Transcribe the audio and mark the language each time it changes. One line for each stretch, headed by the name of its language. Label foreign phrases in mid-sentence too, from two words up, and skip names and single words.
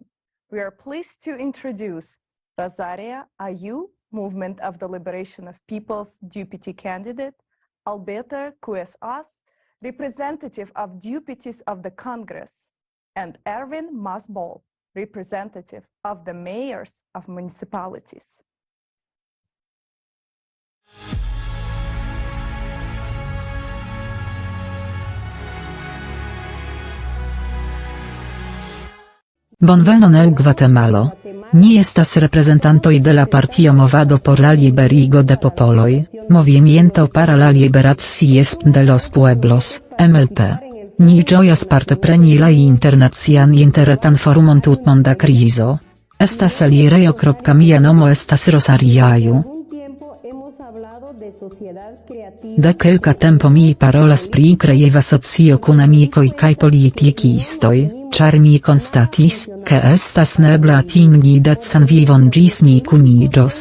English: We are pleased to introduce Rosaria Ayu, Movement of the Liberation of Peoples deputy candidate, Alberto Cuesas, representative of deputies of the Congress, and Erwin Masbol, representative of the mayors of municipalities.
Esperanto: Bonvenon el Guatemalo. Ni estas representantoj de la partio Movado por la Liberigo de Popoloj,
Spanish: Movimiento para la Liberación de los Pueblos,
Esperanto: MLP. Ni ĝojas partopreni la Internacian Retan Forumon Tutmonda Krizo. Estas eliro. Mia nomo estas Rosaria Ayu. De kelka tempo mi parolas pri Kreiva Socio kun amikoj kaj politikistoj, ĉar mi konstatis, ke estas neebla atingi decan vivon ĝis ni kuniĝos.